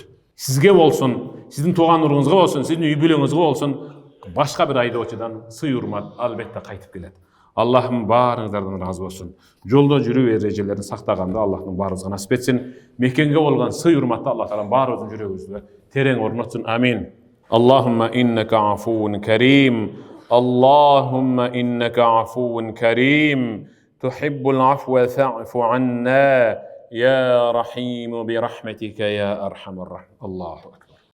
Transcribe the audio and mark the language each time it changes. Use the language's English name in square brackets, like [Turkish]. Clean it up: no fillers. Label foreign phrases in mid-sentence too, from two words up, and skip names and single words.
[Kyrgyz] Сизге болсун, сиздин тууган уруңузга болсун, сиздин үй бүлөңүзгө болсун, башка бир айдоочудан сый урмат албетте кайтып келет. Аллахым баарыңыздардан разы болсун. Жолдо жүрүү эрежелерин сактаганды Аллахтын баарыбызга насип этсин. Мекенге болгон сый урматты Аллах Таала баарыбыздын жүрөгүбүзгө терең орнотсун. Амин. [Arabic] اللهم إنك عفو كريم. اللهم إنك عفو كريم تحب العفو فاعف عنا يا رحيم برحمتك يا أرحم الراحمين. الله أكبر.